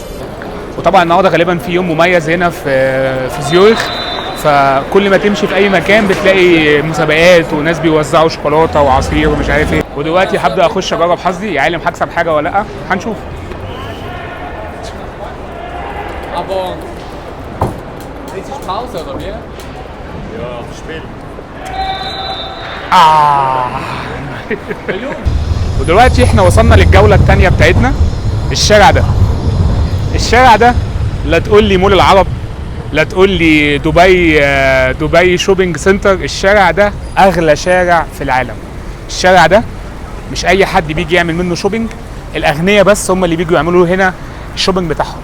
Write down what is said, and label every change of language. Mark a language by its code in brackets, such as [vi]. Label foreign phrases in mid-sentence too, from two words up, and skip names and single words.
[ar] وطبعا النهارده غالبا في يوم مميز هنا في زيورخ، فكل ما تمشي في اي مكان بتلاقي مسابقات وناس بيوزعوا شوكولاته وعصير ومش عارف ايه. ودلوقتي هبدا اخش اجرب حظي، يا عالم هكسب حاجه ولا لا، هنشوف. [de] Aber richtig Pause oder wie? Ja, spät. [ar] ودلوقتي احنا وصلنا للجوله الثانيه بتاعتنا. الشارع ده لا تقول لي مول العرب لا تقول لي دبي [en] shopping center. [ar] الشارع ده اغلى شارع في العالم. الشارع ده مش اي حد بيجي يعمل منه شوبينج، الاغنياء بس هم اللي بيجوا يعملوا هنا الشوبينج بتاعهم.